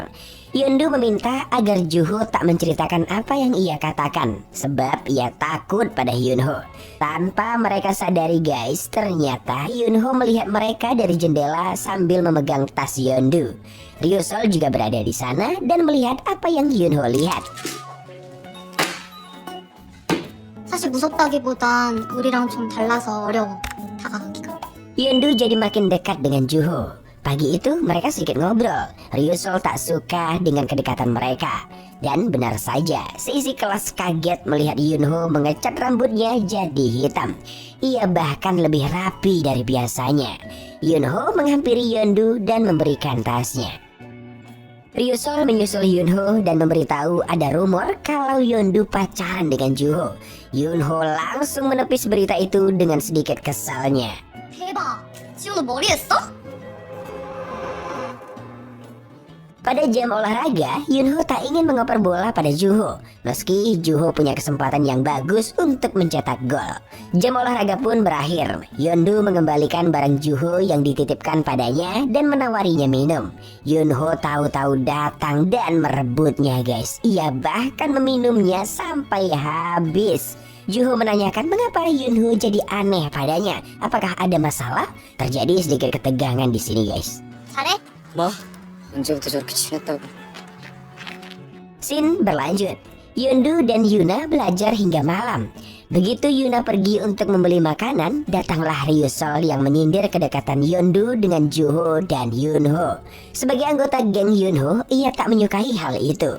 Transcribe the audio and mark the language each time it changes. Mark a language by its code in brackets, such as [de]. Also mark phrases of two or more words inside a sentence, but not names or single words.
[id] Yeondu meminta agar Juho tak menceritakan apa yang ia katakan, sebab ia takut pada Yunho. Tanpa mereka sadari guys, ternyata Yunho melihat mereka dari jendela sambil memegang tas Yeondu. Ryusol juga berada di sana dan melihat apa yang Yunho lihat. [ko] 사실 무섭다기보단 우리랑 좀 달라서 어려워. 다가가기가. [id] Yeondu jadi makin dekat dengan Juho. Pagi itu mereka sedikit ngobrol. Ryusol tak suka dengan kedekatan mereka. Dan benar saja, seisi kelas kaget melihat Yunho mengecat rambutnya jadi hitam. Ia bahkan lebih rapi dari biasanya. Yunho menghampiri Yeondu dan memberikan tasnya. Ryusol menyusul Yunho dan memberitahu ada rumor kalau Yeondu pacaran dengan Juho. Yunho langsung menepis berita itu dengan sedikit kesalnya. [ko] 대박! 지호는 머리 했어? [id] Pada jam olahraga, Yunho tak ingin mengoper bola pada Juho, meski Juho punya kesempatan yang bagus untuk mencetak gol. Jam olahraga pun berakhir. Yeondu mengembalikan barang Juho yang dititipkan padanya dan menawarinya minum. Yunho tahu-tahu datang dan merebutnya guys. Ia bahkan meminumnya sampai habis. Juho menanyakan mengapa Yunho jadi aneh padanya. Apakah ada masalah? Terjadi sedikit ketegangan di sini guys. [ko] 잘해? 뭐? 언제부터 저렇게 친했다고? [id] Scene berlanjut. Yeondu dan Yuna belajar hingga malam. Begitu Yuna pergi untuk membeli makanan, datanglah Ryusol yang menyindir kedekatan Yeondu dengan Juho dan Yunho. Sebagai anggota geng Yunho, ia tak menyukai hal itu.